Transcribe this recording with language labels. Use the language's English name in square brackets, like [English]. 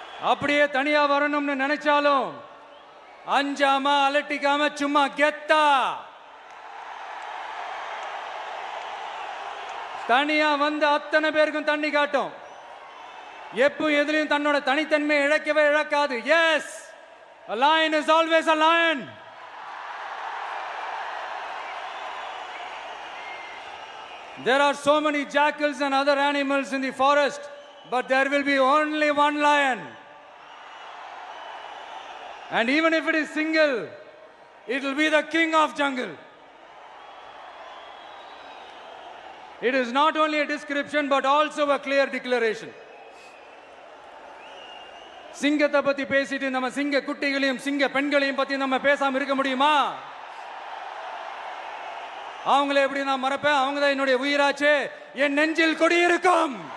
[Tamil] அப்படியே தனியா வரணும்னு நினைச்சாலும் அஞ்சாம அலட்டிக்காம சும்மா கெத்தா தனியா வந்து அத்தனை பேருக்கும் தண்ணி காட்டும். எப்போ எதுலயும் தன்னோட தனித்தன்மையை இழக்கவே இழக்காது. [English] Yes, a lion is always a lion. There are so many jackals and other animals in the forest, but there will be only one lion. And even if it is single, it will be the king of jungle. It is not only a description but also a clear declaration. [Tamil] சிங்கத்தை பத்தி பேசிட்டு நம்ம சிங்க குட்டிகளையும் சிங்க பெண்களையும் பத்தி நம்ம பேசாம இருக்க முடியுமா? அவங்களை எப்படி நான் மறப்பேன்? அவங்க தான் என்னுடைய உயிராச்சே, என் நெஞ்சில் குடியிருக்கும்.